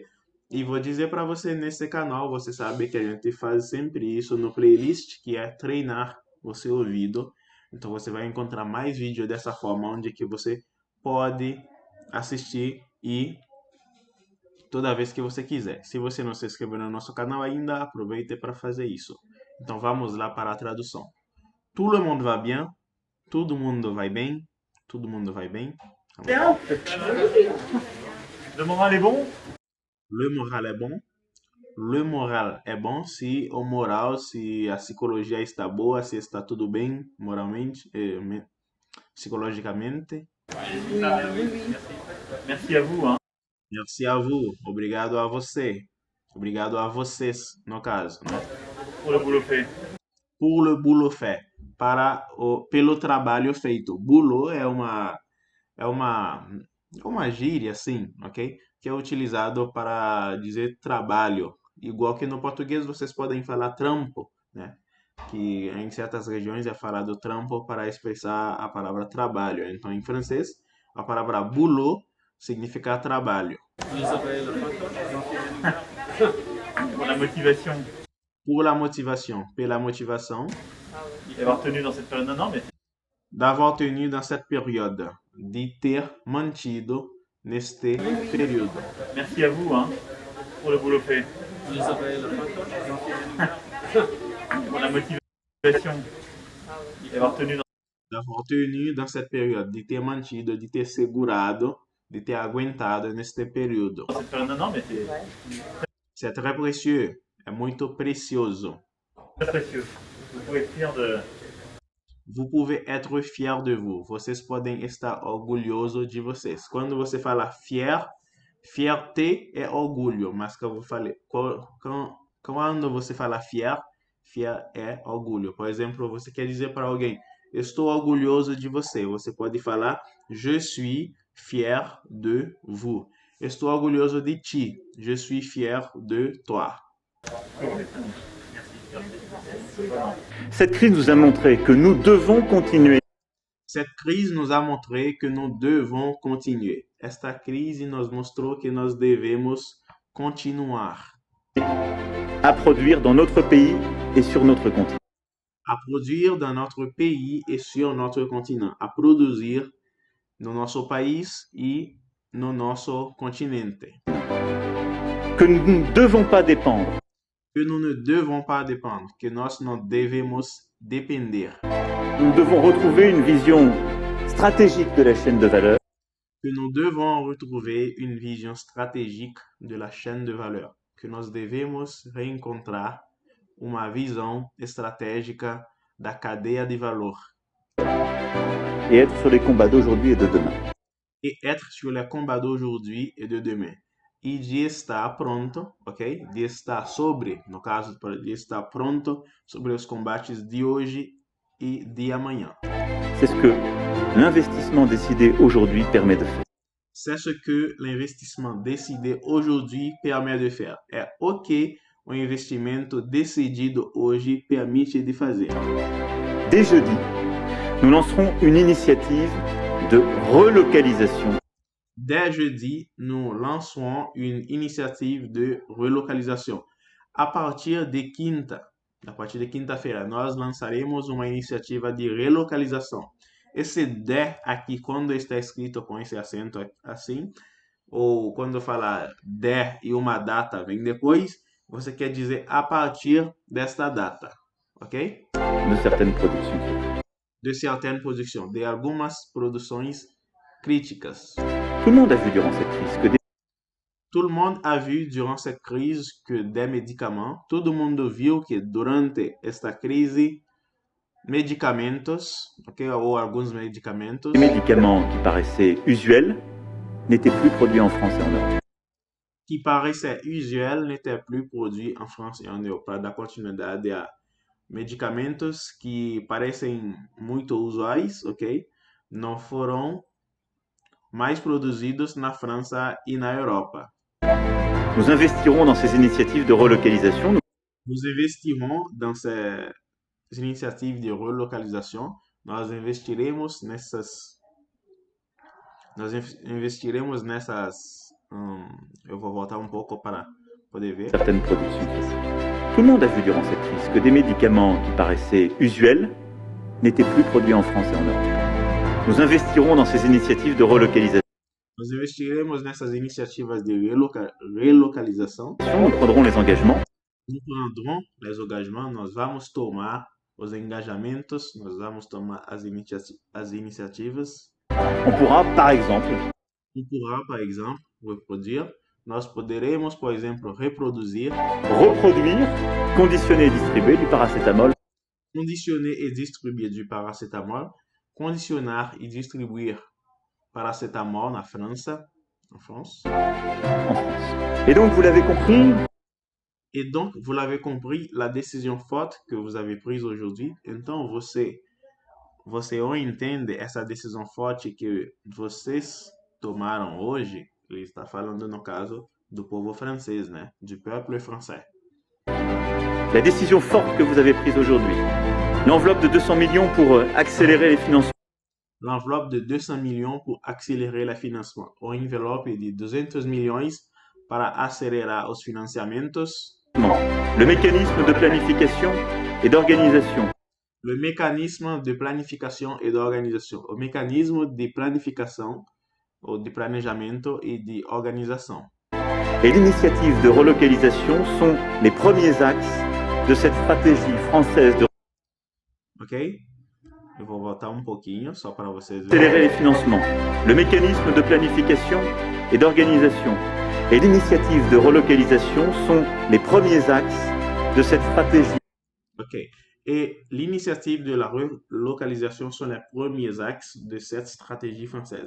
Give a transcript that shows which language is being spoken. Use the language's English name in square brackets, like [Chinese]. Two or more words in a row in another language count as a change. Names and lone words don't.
[Portuguese] E vou dizer para você nesse canal, você sabe que a gente faz sempre isso no playlist, que é treinar o seu ouvido. Então você vai encontrar mais vídeos dessa forma, onde que você pode assistir e toda vez que você quiser. Se você não se inscreveu no nosso canal ainda, aproveite para fazer isso. Então vamos lá para a tradução. [French] Tout le monde va bien? [Portuguese] Todo mundo vai bem? Todo mundo vai bem? [French] Bien. Le moral est bon? Le moral [Portuguese] é bom? [French] Le moral [Portuguese] é bom se o moral, se a psicologia está boa, se está tudo bem moralmente, psicologicamente. [French] Oui, oui. Merci à vous. Merci a vous. [Portuguese] Obrigado a você. Obrigado a vocês, no caso, né? [French] Pour le boulot fait. Pour le boulot fait. [Portuguese] Pelo trabalho feito. Boulot é uma gíria, assim, ok? Que é utilizado para dizer trabalho. Igual que no português vocês podem falar trampo, né? Que em certas regiões é falado trampo para expressar a palavra trabalho. Então, em francês, a palavra boulot significa trabalho. [French] Pour la motivation Pour la motivation, [Portuguese] pela motivação, [French] d'avoir tenu dans cette période. Non, mais d'avoir tenu dans cette période, [Portuguese] de ter mantido neste período. [French] Merci à vous hein, pour le boulot fait, pour la motivation et avoir tenu dans D'avoir tenu dans cette période, [Portuguese] de ter mantido, de ter segurado, de ter aguentado neste período. [French] cette période. Non, mais C'est très précieux, [Portuguese] é muito precioso. [French] c'est très précieux. Vous pouvez être fier de. Vous pouvez être fier de vous. [Portuguese] Vocês podem estar orgulhoso de vocês. Quando você fala fier, fierté é orgulho, mas quando você fala fier, fier é orgulho. Por exemplo, você quer dizer para alguém, estou orgulhoso de você. Você pode falar, [French] je suis fier de vous. [Portuguese] Estou orgulhoso de ti. [French] Je suis fier de toi. Cette crise nous a montré que nous devons continuer Cette crise nous a montré que nous devons continuer. [Portuguese] Esta crise nos mostrou que nós devemos continuar [French] à produire dans notre pays et sur notre continent. [Portuguese] a produzir [French] dans notre pays et sur notre continent, [Portuguese] a produzir no nosso país e no nosso continente. [French] Que nous ne devons pas dépendre Que nous ne devons pas dépendre, [Portuguese] que nós não devemos depender, [French] Nous devons retrouver une vision stratégique de la chaîne de valeur que nous devons retrouver une vision stratégique de la chaîne de valeur, [Portuguese] que nós devemos reencontrar uma visão estratégica da cadeia de valor [French] et être sur les combats d'aujourd'hui et de demain. e être sur les combats d'aujourd'hui et de demain. [Portuguese] E de estar pronto, ok? De estar sobre, no caso, de estar pronto sobre os combates de hoje e de amanhã. [French] C'est ce que l'investissement décidé aujourd'hui permet de faire. C'est ce que l'investissement décidé aujourd'hui permet de faire. [Portuguese] É o que o investimento decidido hoje permite de fazer. [French] Dès jeudi, nous lancerons une initiative de relocalisation Dès jeudi, nous lançons une initiative de relocalisation. [Portuguese] A partir de quinta-feira, nós lançaremos uma iniciativa de relocalização. Esse de aqui, quando está escrito com esse acento assim, ou quando falar de e uma data vem depois, você quer dizer a partir desta data, ok? [French] de certaines productions. De certaines productions, [Portuguese] de algumas produções críticas. [French] Tout le monde a vu durant cette crise que Tout le monde a vu durant cette crise que des médicaments, [Portuguese] todo mundo viu que durante esta crise, medicamentos, ok, ou alguns medicamentos, [French] des médicaments qui paraissaient usuels n'étaient plus produits en France et en Europe. [Portuguese] que parecia usual [French] n'étaient plus produits en France e en Europe. [Portuguese] Para dar continuidade a medicamentos que parecem muito usuais, ok, não foram mais produzidos na França e na Europa. [French] Nous investirons dans ces initiatives de relocalisation. Nous investirons dans ces [Portuguese] iniciativas de relocalização. Nós investiremos nessas. Eu vou voltar um pouco para poder ver. [French] Certaines productions. Tout le monde a vu durant cette crise que des médicaments qui paraissaient usuels n'étaient plus produits en France et en Europe. Nous investirons dans ces initiatives de relocalisation. [Portuguese] Nós investiremos nessas iniciativas de relocalização. [French] Nous prendrons les engagements Nous prendrons les engagements. [Portuguese] Nós vamos tomar os engajamentos. Nós vamos tomar as iniciativas. [French] On pourra, par exemple, Par exemple, reproduire. [Portuguese] Nós poderemos, por exemplo, reproduzir, [French] reproduire, conditionner et distribuer du paracétamol conditionner et distribuer du paracétamol, [Portuguese] condicionar e distribuir paracétamol [French] en France. en France. Et donc, vous l'avez compris, Et donc, vous l'avez compris, la décision forte que vous avez prise aujourd'hui. [Portuguese] Então, você entende essa decisão forte que vocês tomaram hoje? Ele está falando, no caso, do povo francês, né? [French] Du peuple français. la décision forte que vous avez prise aujourd'hui, l'enveloppe de 200 millions pour accélérer les financements L'enveloppe de 200 millions pour accélérer le financement. [Portuguese] Ou envelope de 200 milhões para acelerar os financiamentos. [French] le mécanisme de planification et d'organisation Le mécanisme [Portuguese] de planificação e de organização. O mecanismo de planificação, ou de planejamento e de organização. [French] Et l'initiative de relocalisation sont les premiers axes de cette stratégie française de [Portuguese] Ok? Eu vou voltar um pouquinho, só para vocês [French] accélérer [Portuguese] verem. [French] les financements. Le mécanisme de planification et d'organisation et l'initiative de relocalisation sont les premiers axes de cette stratégie. [Portuguese] Ok. [French] Et l'initiative de la relocalisation sont les premiers axes de cette stratégie française.